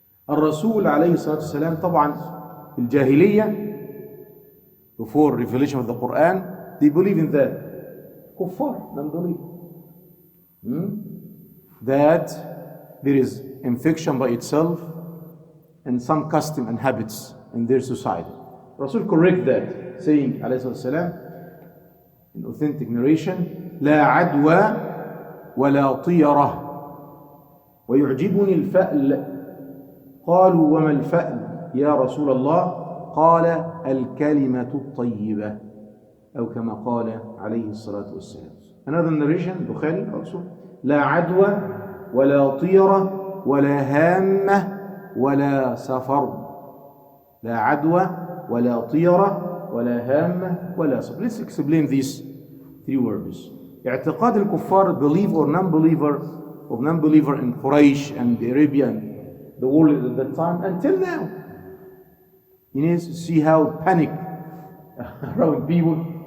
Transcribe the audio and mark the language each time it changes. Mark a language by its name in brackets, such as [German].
[Arabic] الرسول عليه الصلاة والسلام, طبعا الجاهلية, [English] before revelation of the Quran, they believe in that. Kuffar, non-believe. That there is infection by itself and some custom and habits in their society. Rasul correct that, saying, [Arabic] عليه الصلاة والسلام, [English] in authentic narration, [Arabic] لا عدوى ولا طيرة ويعجبني الفأل. قالوا وما الفأل يا رسول الله؟ قال الكلمة الطيبة، أو كما قال عليه الصلاة والسلام. [English] Another narration, Bukhari also, [Arabic] لا عدوى ولا طيرة ولا هامة ولا سفر. لا عدوى ولا طيرة ولا هامة ولا صفر. [English] Let's explain these three words. [Arabic] اعتقاد الكفار, [English] believe or non-believer in Quraysh and Arabia and the world at that time until now. You need to see how panic around people.